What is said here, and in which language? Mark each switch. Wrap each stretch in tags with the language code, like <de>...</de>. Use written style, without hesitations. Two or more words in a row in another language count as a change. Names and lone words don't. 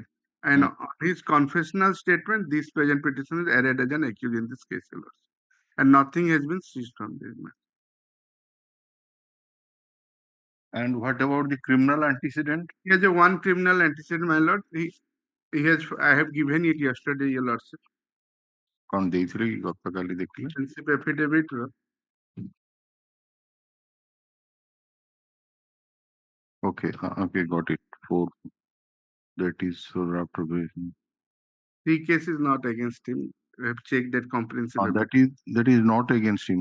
<en>And on his confessional statement, this present petition is arraigned as an accused in this case, your lordship. And nothing has been seized from this man. And what about the criminal antecedent? He has a one criminal antecedent, my lord. He has, I have given it yesterday, your lordship.</en> <or>Con ଦେଇଥିଲେ କି ଗତକାଲି ଦେଖିଲେ?</or> <en>Principal affidavit ର. Okay, okay, got it. 4. That is after probation. 3 cases not against him. We have checked that comprehensive. That is not against him.</en>